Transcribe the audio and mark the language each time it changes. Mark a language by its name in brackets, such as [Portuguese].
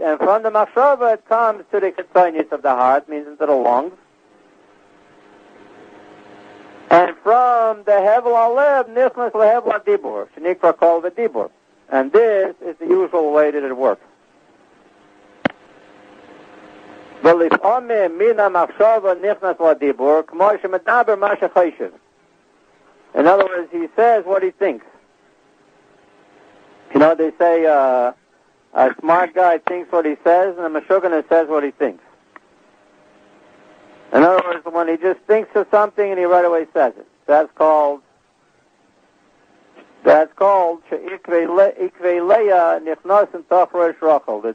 [English] And from the machshava it comes to the chitzonius of the heart, means into the lungs. And from the hevel halev, [Hebrew] nichnas lehevel hadibur, shenikra kol v'dibur. [English] And this is the usual way that it works. [Hebrew] ולפעמים מן המחשבה נכנס לדיבור, כמו שמדבר מה שחושב. [English] In other words, he says what he thinks. You know, they say a smart guy thinks what he says, and a meshuggah says what he thinks. In other words, when he just thinks of something and he right away says it. That's called Ikvei Leah Nichnas and Tachresh Rachel.